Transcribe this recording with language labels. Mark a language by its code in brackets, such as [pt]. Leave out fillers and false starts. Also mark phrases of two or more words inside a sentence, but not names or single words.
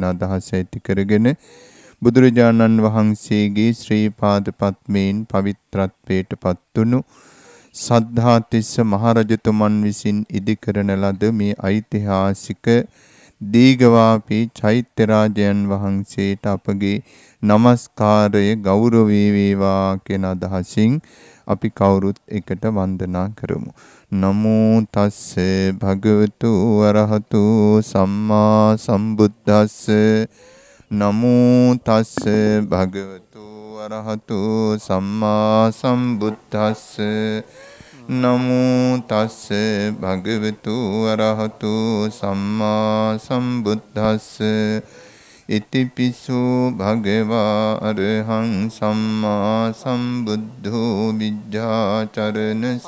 [si] අදහස ඇති කරගෙන බුදුරජාණන් වහන්සේගේ ශ්‍රී පාද පද්මයෙන් පවිත්‍රත්වයට පත්වුණු සද්ධාතිස්ස මහරජතුමන් විසින් ඉදි කරන ලද මේ ඓතිහාසික දීඝවාපී චෛත්‍ය රාජයන් වහන්සේට අපගේ নমස්කාරය ගෞරවය වේවා කියන අදහසින් අපි කවුරුත් එකට වන්දනා කරමු. [pi] නමෝ තස්ස භගවතු අරහතු සම්මා සම්බුද්දස්ස නමෝ තස්ස භගවතු අරහතු සම්මා සම්බුද්දස්ස නමෝ තස්ස භගවතු අරහතු සම්මා සම්බුද්දස්ස ඉතිපිසෝ භගවා අරහං සම්මා සම්බුද්ධෝ විජ්ජාචරණ